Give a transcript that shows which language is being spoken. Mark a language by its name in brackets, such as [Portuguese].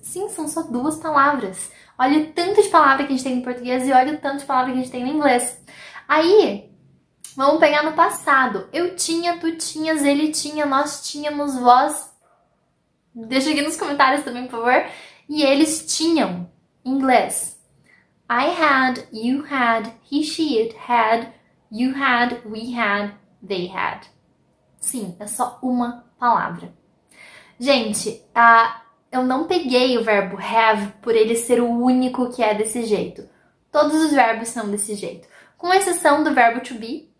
[Portuguese] Sim, são só duas palavras. Olha o tanto de palavra que a gente tem no português e olha o tanto de palavra que a gente tem no inglês. Aí, vamos pegar no passado. Eu tinha, tu tinhas, ele tinha, nós tínhamos, vós. Deixa aqui nos comentários também, por favor. E eles tinham. Inglês. [English] I had, you had, he, she, it had, you had, we had, they had. [Portuguese] Sim, é só uma palavra. Gente, eu não peguei o verbo have por ele ser o único que é desse jeito. Todos os verbos são desse jeito. Com exceção do verbo to be,